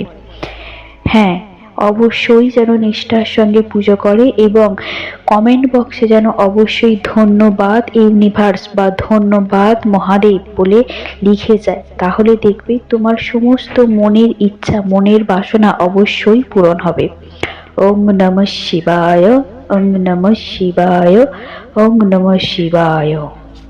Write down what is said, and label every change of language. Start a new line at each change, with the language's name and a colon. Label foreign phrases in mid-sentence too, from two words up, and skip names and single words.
Bangla: হ্যাঁ, অবশ্যই যেন নিষ্ঠার সঙ্গে পুজো করে এবং কমেন্ট বক্সে যেন অবশ্যই ধন্যবাদ ইউনিভার্স বা ধন্যবাদ মহাদেব বলে লিখে যায়। তাহলে দেখবে তোমার সমস্ত মনের ইচ্ছা, মনের বাসনা অবশ্যই পূরণ হবে।
Sanskrit: ओम नमः शिवाय, ओम नमः शिवाय, ओम नमः शिवाय।